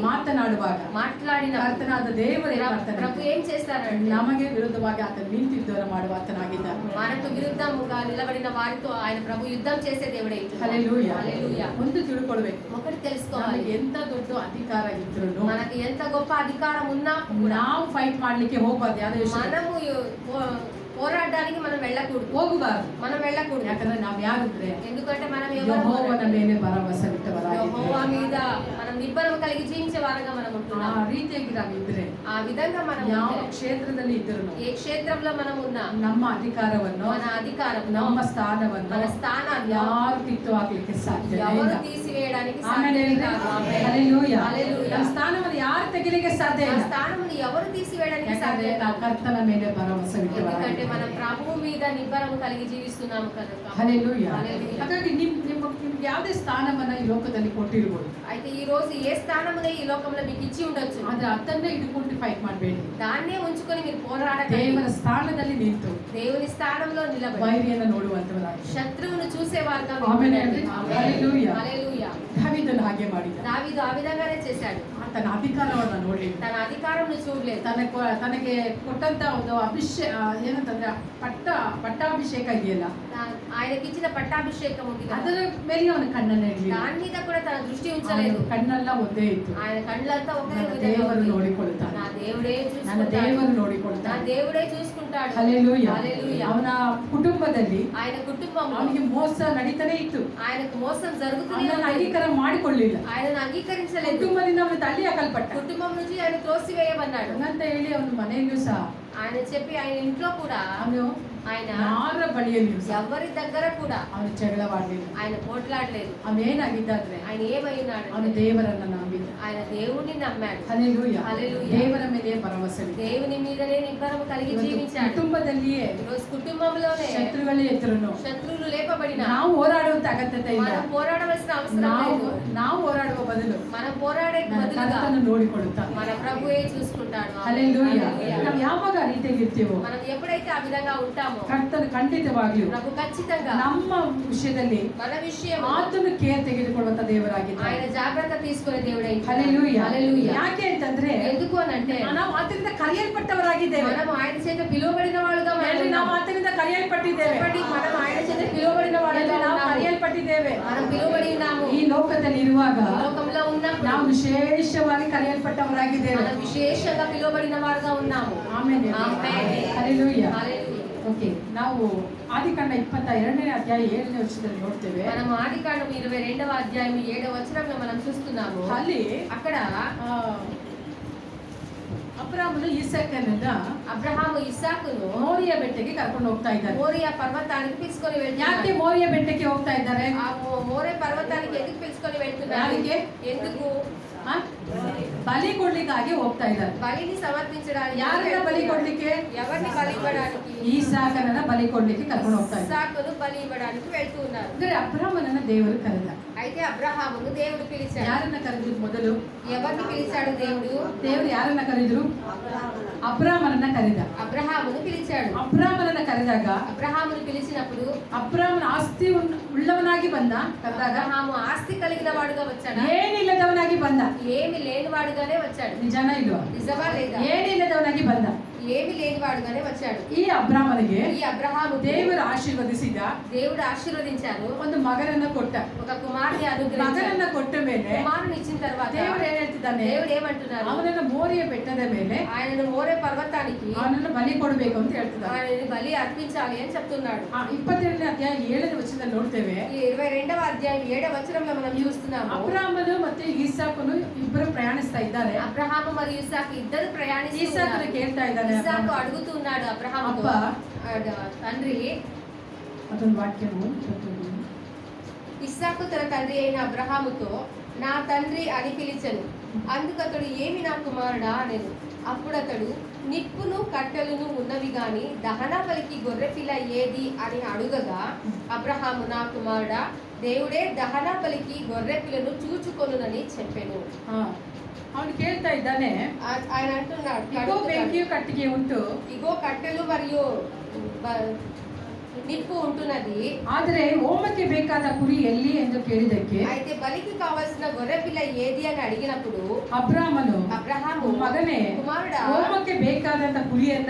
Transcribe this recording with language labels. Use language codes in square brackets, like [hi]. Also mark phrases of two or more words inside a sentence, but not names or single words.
[kn] ಮಾತನಾಡುವಾಗ [te] మాట్లాడిన [kn] ಕರ್ತನಾದ ದೇವರು ಏನ್ ಮಾಡ್ತಾನೆ? [te] ప్రభు ఏం చేస్తారంటే [kn] ನಮಗೆ ವಿರುದ್ಧವಾಗಿ ಆತನು ನಿಂತಿದ್ದವರ ಮಾಡುವ ಆತನಾಗಿದ್ದಾನೆ. [te] మనకు విరుద్ధముగా నిలబడిన వారితో ఆయన ప్రభు యుద్ధం చేసే దేవుడే. [kn] ಹಲ್ಲೆಲೂಯಾ. [te] హల్లెలూయా. [kn] ಒಂದು ತಿಳ್ಕೊಳ್ಬೇಕು, [te] ఒకటి తెలుసుకోవాలి, [kn] ನಮಗೆ ಎಂತ ದೊಡ್ಡ ಅಧಿಕಾರ ಇದ್ರು [te] మనకి ఎంత గొప్ప అధికారం ఉన్నా [kn] ನಾವು ಫೈಟ್ ಮಾಡ್ಲಿಕ್ಕೆ ಹೋಗ್ಬಾರ್ದು. ಯಾವ್ದೇ ವಿಷಯ [te] మనము పోరాడడానికి మనం వెళ్ళకూడదు, [kn] ಹೋಗಬಾರ್ದು. [te] మనం వెళ్ళకూడదు. [kn] ಯಾಕಂದ್ರೆ ನಾವ್ ಯಾರಿದ್ರೆ [te] ఎందుకంటే మనం [kn] ಯೆಹೋವನ ಮೇಲೆ ಭರವಸೆ ಬಿಟ್ಟವರಾಗಿದ್ದೇವೆ. [te] యెహోవా మీద మనం నిబ్బరం కలిగి జీవించే వారంగా మనం [kn] ಆ [te] ఉంటున్నాం. [kn] ರೀತಿಯಾಗಿ ನಾವಿದ್ರೆ [te] ఆ విధంగా మనం [kn] ಯಾವ [te] ఉంటే, [kn] ಕ್ಷೇತ್ರದಲ್ಲಿ ಇದ್ರು [te] ఏ క్షేత్రంలో మనం ఉన్నా [kn] ನಮ್ಮ ಅಧಿಕಾರವನ್ನು [te] మన అధికారం, [kn] ನಮ್ಮ ಸ್ಥಾನವನ್ನು [te] మన స్థానాన్ని [kn] ಯಾರು ಕಿತ್ತು ಹಾಕ್ಲಿಕ್ಕೆ ಸಾಧ್ಯ [te] ఎవరు [kn] ಇಲ್ಲ. [te] తీసివేయడానికి [kn] ಆಮೇಲೆ [te] సాధ్యం కాదు. ఆమేన్. [kn] ಹಲ್ಲೆಲೂಯಾ. [te] హల్లెలూయా. [kn] ನಮ್ಮ ಸ್ಥಾನವನ್ನು ಯಾರು ತೆಗಿಲಿಕ್ಕೆ ಸಾಧ್ಯ [te] ఆ [kn] ಇಲ್ಲ. [te] స్థానమును ఎవరు తీసివేయడానికి [kn] ಯಾಕಂದ್ರೆ [te] సాధ్యం [kn] ನಾವು [te] కాదు. [kn] ಕರ್ತನ ಮೇಲೆ ಭರವಸೆ [te] ఎందుకంటే మనం [kn] ಇಟ್ಟವರಾಗಿದ್ದೇವೆ. [te] ప్రభువు మీద నిబ్బరము కలిగి జీవిస్తున్నాము కనుక. [kn] ಹಲ್ಲೆಲೂಯಾ. [te] హల్లెలూయా. [kn] ಹಾಗಾಗಿ ನಿಮ್ಗೆ ಯಾವುದೇ ಸ್ಥಾನವನ್ನ ಈ ಲೋಕದಲ್ಲಿ ಕೊಟ್ಟಿರ್ಬೋದು, [te] అయితే ఈ రోజు ఏ స్థానమునే ఈ లోకంలో మీకు ఇచ్చి ఉండొచ్చు. [kn] ಆದ್ರೆ ಅದನ್ನೇ ಇಟ್ಕೊಂಡು ಫೈಟ್ ಮಾಡಬೇಡಿ. [te] దాన్నే ఉంచుకొని మీరు పోరాడకండి. [kn] ದೇವರ ಸ್ಥಾನದಲ್ಲಿ ನಿಂತು [te] దేవుని స్థానంలో నిలబడి [kn] ವೈರಿಯನ್ನು ನೋಡುವಂತವರಾಗಿ [te] శత్రువును చూసేవారుగా ఆమేన్. ఉండండి. హల్లెలూయా. హల్లెలూయా. [kn] దావీದನು ಹಾಗೆ ಮಾಡಿದ. [te] దావీదు ఆ విధంగానే చేశాడు. [kn] ತನ್ನ ಅಧಿಕಾರವನ್ನ ನೋಡಲಿಲ್ಲ. [te] తన అధికారంను చూడలేదు. [kn] ತನಗೆ ಕೊಟ್ಟಂತ ಒಂದು ಏನಂತಂದ್ರೆ ಪಟ್ಟಾಭಿಷೇಕ ಇದೆಯಲ್ಲ, [te] ఆయనకిచ్చిన పట్టాభిషేకం ఉంది కదా, [kn] ಅದರ ಮೇಲೆ ಅವನ ಕಣ್ಣನ್ನ ಇಡಲಿಲ್ಲ. [te] దాని మీద కూడా తన దృష్టి ఉంచలేదు. [kn] ಕಣ್ಣೆಲ್ಲ ಒಂದೇ ಇತ್ತು. [te] ఆయన కళ్ళంతా ఒకే [kn] ನನ್ನ [te] విధంగా [kn] ದೇವರು [te] ఉంది. [kn] ನೋಡಿಕೊಳ್ಳುತ್ತಾನೆ, [te] నా దేవుడే [kn] ನನ್ನ [te] చూసుకుంటాడు. [kn] ದೇವರು [te] నా [kn] ನೋಡಿಕೊಳ್ಳುತ್ತಾನೆ. [te] దేవుడే చూసుకుంటాడు. [kn] ಹಲ್ಲೆಲೂಯಾ. [te] హల్లెలూయా. [kn] ಅವನ ಕುಟುಂಬದಲ್ಲಿ [te] ఆయన కుటుంబంలో [kn] ಅವನಿಗೆ ಮೋಸ ನಡೀತಾನೆ ಇತ್ತು. [te] ఆయనకు మోసం జరుగుతూనే [kn] ಅವನನ್ನು [te] ఉంది. [kn] ಅಂಗೀಕಾರ ಮಾಡಿಕೊಳ್ಳಿಲ್ಲ. [te] ఆయనను అంగీకరించలేదు. [kn] ಕುಟುಂಬದಿಂದ ಅವನು ತಳ್ಳಿ ಹಾಕಲ್ಪಟ್ಟ. [te] కుటుంబం నుంచి ఆయన త్రోసివేయబడ్డాడు. [kn] ಹಂಗಂತ ಹೇಳಿ ಅವನ ಮನೆಯಲ್ಲೂ ಸಹ [te] ఆయన చెప్పి ఆయన ఇంట్లో కూడా [kn] ಅವನು [te] ఆయన [kn] ಯಾರ ಬಳಿಯಲ್ಲಿಯೂ ಸಹ [te] ఎవరి దగ్గర కూడా [kn] ಅವನು ಜಗಳವಾಡಲಿಲ್ಲ. [te] ఆయన పోట్లాడలేదు. [kn] ಅವನೇನಾಗಿದ್ದಾದ್ರೆ [te] ఆయన ಏಮయ్యాడు? [kn] ಅವನು ದೇವರನ್ನ ನಂಬಿದ. [te] ఆయన దేవుణ్ణి నమ్మాడు. [kn] ಹಲ್ಲೆಲೂಯಾ. [te] హల్లెలూయా. [kn] ದೇವರ ಮೇಲೆ ಭರವಸೆ ಇಟ್ಟು [te] దేవుని మీదనే నిబ్బరము కలిగి [kn] ಇವತ್ತು [te] జీవించాడు. [kn] ಕುಟುಂಬದಲ್ಲಿಯೇ [te] ఈరోజు కుటుంబంలోనే [kn] ಶತ್ರುಗಳೇ ಎದುರುನು [te] శత్రువులు లేపబడిన [kn] ನಾವು ಹೋರಾಡುವಂತ ಅಗತ್ಯತೆ ಇಲ್ಲ. [te] మనం పోరాడవలసిన అవసరం లేదు. [kn] ನಾವು ಹೋರಾಡುವ ಬದಲು [te] మనం పోరాడే [kn] ನನ್ನ [te] బదులుగా [kn] ಕರ್ತನು ನೋಡಿಕೊಳ್ಳುತ್ತಾನೆ. [te] మన ప్రభువే చూసుకుంటాడు. [kn] ಹಲ್ಲೆಲೂಯಾ. [te] హల్లెలూయా. [kn] ನಾವು ಯಾವಾಗ ಆ ರೀತಿಯಾಗಿ ಇರ್ತೀವೋ [te] మనం ఎప్పుడైతే ఆ విధంగా ఉంటామో [kn] ಕರ್ತನು ಖಂಡಿತವಾಗಿಯೂ [te] ప్రభు ఖచ్చితంగా [kn] ನಮ್ಮ ವಿಷಯದಲ್ಲಿ [te] మన విషయం [kn] ಆತನು ಕೇರ್ ತೆಗೆದುಕೊಳ್ಳುವಂತ ದೇವರಾಗಿದ್ದಾನೆ. [te] ఆయన జాగ్రత్త తీసుకునే దేవుడే. [kn] ಹಲ್ಲೆಲೂಯಾ. [te] హల్లెలూయా. [kn] ಯಾಕೆ ಅಂತಂದ್ರೆ [te] ఎందుకు అని అంటే [kn] ನಾವು ಆತನಿಂದ ಕರೆಯಲ್ಪಟ್ಟವರಾಗಿದ್ದೇವೆ. [te] మనం ఆయన చేత పిలువబడిన వాళ్ళుగా [kn] ಹೇಳಿ, ನಾವು ಆತನಿಂದ ಕರೆಯಲ್ಪಟ್ಟಿದ್ದೇವೆ. [te] చెప్పండి, మనం ఆయన చేత పిలువబడిన వాళ్ళుగా [kn] ಹೇಳಿ, ನಾವು [te] ఉన్నాము. [kn] ಕರೆಯಲ್ಪಟ್ಟಿದ್ದೇವೆ. [te] మనం పిలువబడి ఉన్నాము. [kn] ಈ ಲೋಕದಲ್ಲಿ ಇರುವಾಗ [te] ఈ లోకంలో ఉన్నప్పుడు [kn] ನಾವು ವಿಶೇಷವಾಗಿ ಕರೆಯಲ್ಪಟ್ಟವರಾಗಿದ್ದೇವೆ. [te] మనం విశేషంగా పిలువబడిన వారుగా ఉన్నాము. [kn] ಆಮೇಲೆ ಆಮೆನ್. ಹಲ್ಲೆಲೂಯಾ. [te] హల్లెలూయా. [kn] ಓಕೆ, ನಾವು ಆದಿಕಾಂಡ 22ನೇ ಅಧ್ಯಾಯ 7ನೇ ವಚನದಲ್ಲಿ ನೋಡ್ತೇವೆ. [te] మనం ఆదికాండం 22వ అధ్యాయం 7వ వచనంలో మనం చూస్తున్నాము. [kn] ಅಲ್ಲಿ [te] అక్కడ [kn] ಅಬ್ರಾಮನು ಇಸಾಕನನ್ನ [te] అబ్రహాము ఇస్సాకును [kn] ಮೋರಿಯ ಬೆಟ್ಟಕ್ಕೆ ಕರ್ಕೊಂಡು ಹೋಗ್ತಾ ಇದ್ದಾರೆ. [te] మోరియా పర్వతానికి తీసుకొని [kn] ಯಾಕೆ [te] వెళ్తున్నాడు. [kn] ಮೋರಿಯ ಬೆಟ್ಟಕ್ಕೆ ಹೋಗ್ತಾ ಇದ್ದಾರೆ? [te] ఆ మోరే పర్వతానికి ఎందుకు పిలుచుకొని వెళ్తున్నారు? [kn] ಯಾರಿಗೆ? [te] ఎందుకు? [kn] ಆ? ಬಲಿ ಕೊಡ್ಲಿಕ್ಕಾಗಿ ಹೋಗ್ತಾ ಇದ್ದಾರೆ. [te] బలిని సమర్పించడానికి. [kn] ಯಾರನ್ನ ಬಲಿ ಕೊಡ್ಲಿಕ್ಕೆ? [te] ఎవరిని బలి ఇవ్వడానికి? [kn] ಈಸಾಕನನ್ನ ಬಲಿ ಕೊಡ್ಲಿಕ್ಕೆ ಕರ್ಕೊಂಡು ಹೋಗ್ತಾ ಇದ್ದಾರೆ. [te] ఇస్సాకును బలి ఇవ్వడానికి వెళ్తూ ఉన్నారు. [kn] ಅಂದ್ರೆ ಅಬ್ರಾಮನನ್ನ ದೇವರು ಕರೆದ. [te] అయితే అబ్రహామును దేవుడు పిలిచాడు. [kn] ಯಾರನ್ನ ಕರೆದ್ರು ಮೊದಲು? [te] ఎవరిని పిలిచాడు దేవుడు? [kn] ದೇವರು ಯಾರನ್ನ ಕರೆದ್ರು? ಅಬ್ರಾಮನನ್ನ ಕರೆದ. [te] అబ్రహామును పిలిచాడు. [kn] ಅಬ್ರಾಮನನ್ನ ಕರೆದಾಗ [te] అబ్రహామును పిలిచినప్పుడు [kn] ಅಬ್ರಾಮನ ಆಸ್ತಿ ಉಳ್ಳವನಾಗಿ ಬಂದ. ಕರೆದಾಗ [te] అబ్రహాము ఆస్తి కలిగిన వాడుగా వచ్చాడు. [kn] ಏನಿಲ್ಲದವನಾಗಿ ಬಂದ. [te] ఏమి లేని వాడుగానే వచ్చాడు. [kn] ನಿಜಾನ ಇಲ್ವಾ? [te] నిజమా లేదా? [kn] ಏನಿಲ್ಲದವನಾಗಿ ಬಂದ. [te] ఏమి లేని వాడుగానే వచ్చాడు. [kn] ಈ ಅಬ್ರಾಮನಿಗೆ [te] ఈ అబ్రహాము [kn] ದೇವರು ಆಶೀರ್ವದಿಸಿದ. [te] దేవుడు ఆశీర్వదించారు. [kn] ಒಂದು ಮಗನನ್ನ ಕೊಟ್ಟ. [te] ఒక కుమారుని అనుగ్రహించారు. [kn] ಮಗನನ್ನ ಕೊಟ್ಟ ಮೇಲೆ [te] కుమారుని ఇచ్చిన తర్వాత [kn] ದೇವರು ಏನ್ ಹೇಳ್ತಿದ್ದಾನೆ? [te] దేవుడు ఏమంటున్నారు? [kn] ಅವನನ್ನ ಮೋರಿಯ ಬೆಟ್ಟದ ಮೇಲೆ [te] ఆయనను మోరే పర్వతానికి [kn] ಅವನನ್ನ ಬಲಿ ಕೊಡಬೇಕು ಅಂತ ಹೇಳ್ತಿದ್ದಾನೆ. [te] ఆయనని బలి అర్పించాలి అని చెప్తున్నాడు. [kn] 22ನೇ ಅಧ್ಯಾಯ 7ನೇ ವಚನದಲ್ಲಿ ನೋಡ್ತೇವೆ. [te] ఈ 22వ అధ్యాయం 7వ వచనంలో మనం చూస్తున్నాము. [kn] ಅಬ್ರಾಮನು ಮತ್ತೆ ಈಸಾಕನು ಇಬ್ಬರು ಪ್ರಯಾಣಿಸ್ತಾ ಇದ್ದಾರೆ. [te] అబ్రహాము మరియు ఇస్సాకు ఇద్దరు ప్రయాణిస్తూ [kn] ಈಸಾಕನು [te] ఉన్నారు. [kn] ಕೇಳ್ತಾ ಇದ್ದಾನೆ, [te] ఇస్సాకు అడుగుతున్నాడు అబ్రహాముతో, అబ్బా. తండ్రి. [kn] ಅದೊಂದು ವಾಕ್ಯವು [te] ఇస్సాకు తన తండ్రి అయిన అబ్రహాముతో, నా తండ్రి అని పిలిచెను. అందుకతడు, ఏమి నా కుమారుడా అనెను. అప్పుడు అతడు, నిప్పును కట్టెలను ఉన్నవి గాని దహన బలికి గొర్రెపిల్ల ఏది అని అడుగగా, అబ్రహాము, నా కుమారుడా, దేవుడే దహన బలికి గొర్రెపిల్లను చూచుకొనునని చెప్పెను. [kn] ಅವನು ಕೇಳ್ತಾ ಇದ್ದಾನೆ, [te] ఆయన అంటున్నాడు, [kn] ಇಗೋ ಬೆಂಕಿಯು ಕಟ್ಟಿಗೆ ಉಂಟು, [te] ఇగో కట్టెలు మరియు నిప్పు ఉంటున్నది, [kn] ಆದರೆ ಹೋಮಕ್ಕೆ ಬೇಕಾದ ಕುರಿ ಎಲ್ಲಿ ಎಂದು ಕೇಳಿದಕ್ಕೆ [te] అయితే బలికి కావాల్సిన గొర్రె పిల్ల ఏది అని అడిగినప్పుడు [kn] ಅಬ್ರಾಮನು, [te] అబ్రహాము, [kn] ಮಗನೇ, [te] కుమారుడా, [kn] ಹೋಮಕ್ಕೆ ಬೇಕಾದಂತ ಕುರಿಯನ್ನ